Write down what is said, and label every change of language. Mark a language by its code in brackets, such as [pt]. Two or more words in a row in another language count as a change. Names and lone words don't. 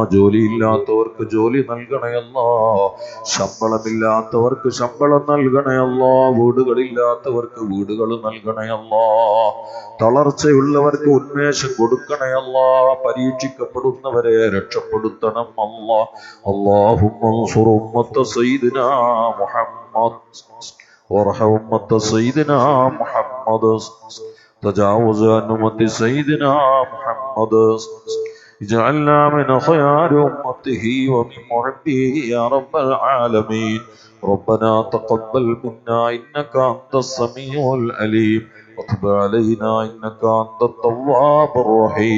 [ml] ജോലിയില്ലാത്തവർക്ക് ജോലി നൽകണേ അല്ലാഹ്, ശമ്പളമില്ലാത്തവർക്ക് ശമ്പളം നൽകണേ അല്ലാഹ്, വീടുകളില്ലാത്തവർക്ക് വീടുകൾ നൽകണേ അല്ലാഹ്, തളർച്ചയുള്ളവർക്ക് ഉന്മേഷം കൊടുക്കണേ അല്ലാഹ്, പരീക്ഷിക്കപ്പെടുന്നവരെ രക്ഷപ്പെടുത്തണം അല്ലാഹ്. [ar] اللهم انصر أمة سيدنا محمد وارحم أمة سيدنا محمد. تجاوز عن أمة سيدنا محمد. اجعلنا من خيار أمته ومن محبه يا رب العالمين. ربنا تقبل منا إنك أنت السميع العليم وتب علينا إنك أنت التواب الرحيم.